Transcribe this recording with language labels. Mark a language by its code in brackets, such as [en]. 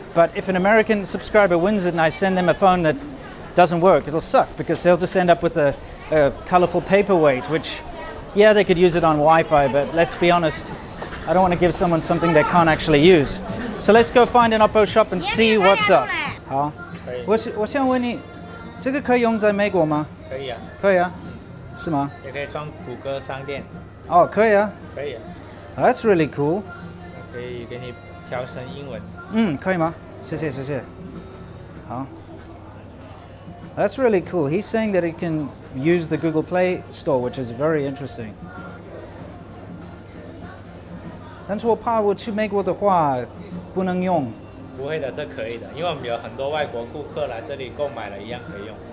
[en] But if an American subscriber wins it and I send them a phone that doesn't work, it'll suck, because they'll just end up with a colorful paperweight, which, yeah, they could use it on Wi-Fi, but let's be honest, I don't want to give someone something they can't actually use. So let's go find an Oppo shop and see what's up. [zh] 好，我想问你，这个可以用在美国吗？可以啊，可以啊，是吗？也可以装谷歌商店。哦，可以啊。可以啊。 [en] That's really cool. [zh] 可以给你调成英文。可以吗？谢谢，谢谢。好。 [en] That's really cool. He's saying that it can use the Google Play Store, which is very interesting. [zh] 但是我怕我去美国的话不能用。不会的，这可以的，因为我们有很多外国顾客来这里购买了，一样可以用。